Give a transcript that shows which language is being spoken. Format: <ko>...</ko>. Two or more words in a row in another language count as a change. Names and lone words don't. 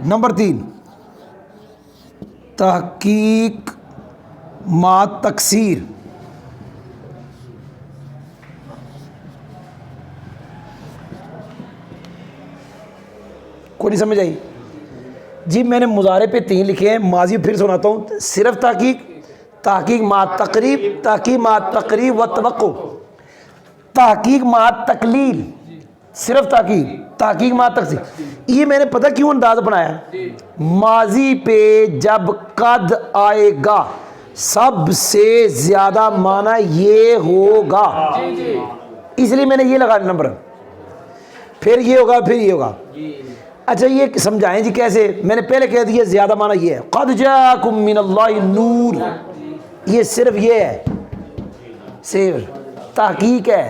<ur>نمبر 3 تحقیق ما تکثیر، کوئی نہیں سمجھ آئی؟ جی میں نے مضارع پہ 3 لکھے ہیں، ماضی پھر سناتا ہوں۔ صرف تحقیق، تحقیق ما تقریب، تحقیق ما تقریب و توقع، تحقیق ما تقلیل، صرف تحقیق، تحقیق ما تکثیر۔ یہ میں نے پتہ کیوں انداز بنایا؟ ماضی پہ جب قد آئے گا سب سے زیادہ معنی یہ ہوگا، اس لیے میں نے یہ لگا نمبر، پھر یہ ہوگا، پھر یہ ہوگا۔ اچھا یہ سمجھائیں جی کیسے؟ میں نے پہلے کہہ دیا زیادہ معنی یہ ہے،</ur> <ar>قد جاءکم من اللہ نور،</ar> <ur>یہ صرف یہ ہے، صرف تحقیق ہے۔</ur>